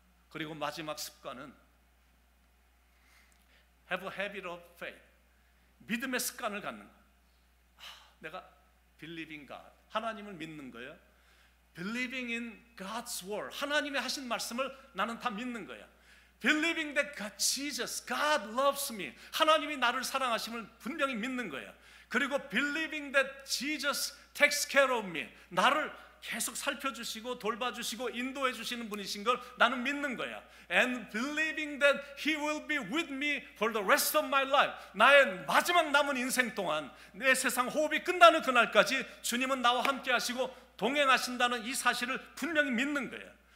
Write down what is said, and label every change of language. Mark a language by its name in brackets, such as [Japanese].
[Korean] 그리고 마지막 습관은 [English] have a habit of faith, [Korean] 믿음의 습관을 갖는 거예요. 내가 [English] believing God, [Korean] 하나님을 믿는 거예요. [English] believing in God's word, [Korean] 하나님의 하신 말씀을 나는 다 믿는 거야. [English] believing that God, Jesus, God loves me, [Korean] 하나님이 나를 사랑하심을 분명히 믿는 거야. 그리고 [English] believing that Jesus takes care of me, [Korean] 나를 계속 살펴주시고 돌봐주시고 인도해 주시는 분이신 걸 나는 믿는 거야. [English] And believing that He will be with me for the rest of my life, [Korean] 나의 마지막 남은 인생 동안 내 세상 호흡이 끝나는 그날까지 주님은 나와 함께 하시고 동행하신다는 이 사실을 분명히 믿는 거야.